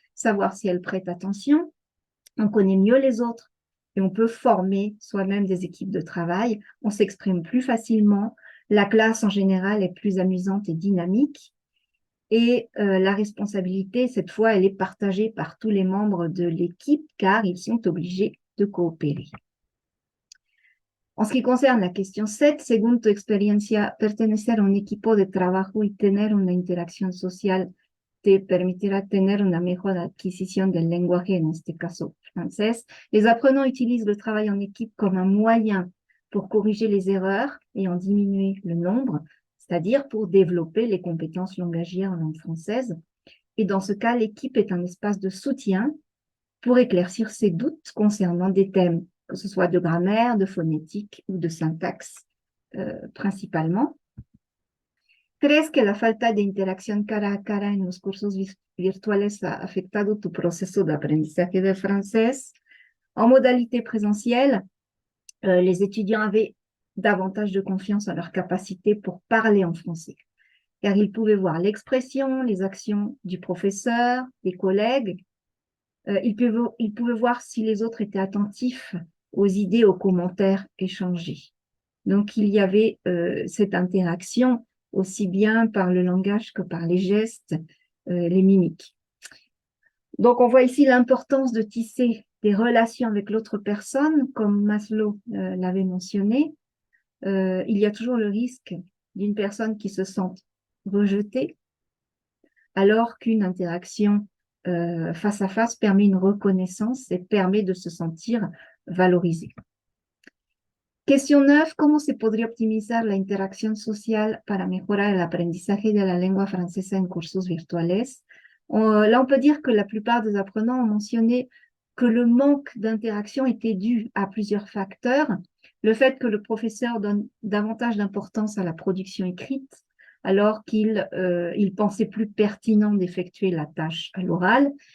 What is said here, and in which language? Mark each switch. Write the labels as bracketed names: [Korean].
[French] savoir si elles prêtent attention, on connaît mieux les autres et on peut former soi-même des équipes de travail, on s'exprime plus facilement, la classe en général est plus amusante et dynamique et la responsabilité, cette fois, elle est partagée par tous les membres de l'équipe car ils sont obligés de coopérer. En ce qui concerne la question 7, [Spanish] según tu experiencia, pertenecer a un equipo de trabajo y tener una interacción social te permitirá tener una mejor adquisición del lenguaje, en este caso français. [French] Les apprenants utilisent le travail en équipe comme un moyen pour corriger les erreurs et en diminuer le nombre, c'est-à-dire pour développer les compétences langagières en langue française. Et dans ce cas, l'équipe est un espace de soutien pour éclaircir ses doutes concernant des thèmes, que ce soit de grammaire, de phonétique ou de syntaxe principalement. [Spanish] ¿Crees que la falta de interacción cara a cara en los cursos virtuales ha afectado tu proceso de aprendizaje de francés? [French] En modalité présentielle, les étudiants avaient davantage de confiance en leur capacité pour parler en français, car ils pouvaient voir l'expression, les actions du professeur, des collègues. Ils pouvaient voir si les autres étaient attentifs aux idées, aux commentaires échangés. Donc, il y avait cette interaction aussi bien par le langage que par les gestes, les mimiques. Donc, on voit ici l'importance de tisser des relations avec l'autre personne, comme Maslow l'avait mentionné. Il y a toujours le risque d'une personne qui se sente rejetée, alors qu'une interaction face à face permet une reconnaissance et permet de se sentir valorisé. Question 9. [Spanish] ¿Cómo se podría optimizar la interacción social para mejorar el aprendizaje de la lengua francesa en cursos virtuales? [French] Là, on peut dire que la plupart des apprenants ont mentionné que le manque d'interaction était dû à plusieurs facteurs. Le fait que le professeur donne davantage d'importance à la production écrite, alors qu'il pensait plus pertinent d'effectuer la tâche à l'oral.